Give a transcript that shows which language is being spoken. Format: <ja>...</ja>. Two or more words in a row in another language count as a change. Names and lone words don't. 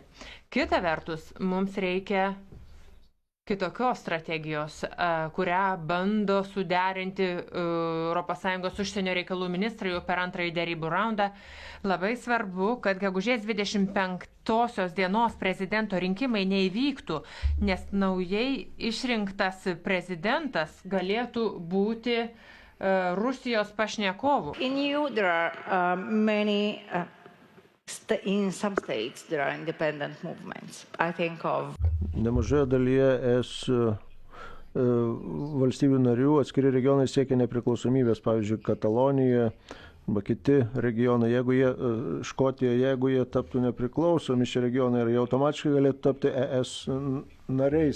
<lt>Kita vertus, mums reikia kitokios strategijos, kurią bando suderinti ES užsienio reikalų ministrai jau per antrąjį derybų raundą. Labai svarbu, kad gegužės 25 dienos prezidento rinkimai neįvyktų, nes naujai išrinktas prezidentas galėtų būti Rusijos pašnekovų.</lt> <en>In some states there are independent movements. I think of</en> <lt>Nemažoje dalyje valstybių narių atskiri regionai siekia nepriklausomybės, pavyzdžiui, Katalonija arba kiti regionai. Škotija, jeigu jie taptų nepriklausomi šie regionai, jie automatiškai galėtų tapti ES nariais.</lt>